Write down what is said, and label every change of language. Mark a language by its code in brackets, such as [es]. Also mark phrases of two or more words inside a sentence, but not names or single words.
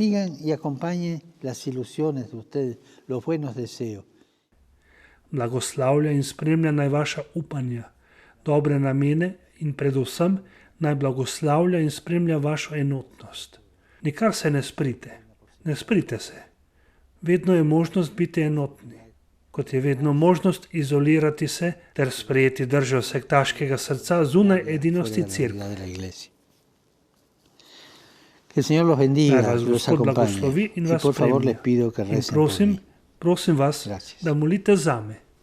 [sl] Blagoslavlja in spremlja naj vaša upanja, dobre namene in predvsem naj blagoslavlja in spremlja vašo enotnost. Nikar se ne sprite. Ne sprite se. Vedno je možnost biti enotni. Kot je vedno možnost izolirati se ter sprejeti držo sektaškega srca zunaj edinosti cerkve. [es] Que el Señor los bendiga, [sl] Naj vas [es] los [sl] Gospod blagoslovi [es] acompañe. [sl] in [es] Y [sl] vas [es] por favor les [sl] spremlja. [es] pido que [sl] In [es] recen por mí. [sl] prosim vas, [es] Gracias. [sl] da molite zame.